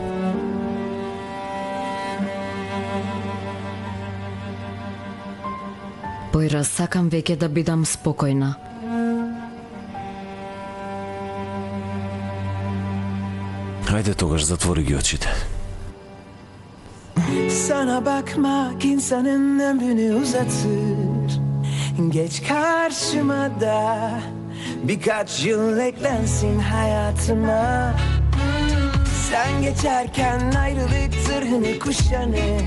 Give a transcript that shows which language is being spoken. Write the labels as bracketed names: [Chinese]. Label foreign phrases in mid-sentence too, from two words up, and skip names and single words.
[Macedonian] Појра, сакам веќе да бидам спокојна. Ајде тогаш затвори ги очите. [Turkish] Sana bakmak insanın ömrünü uzatır. Geç karşıma da birkaç yıl eklensin hayatıma. Sen geçerken ayrılık zırhını kuşanır.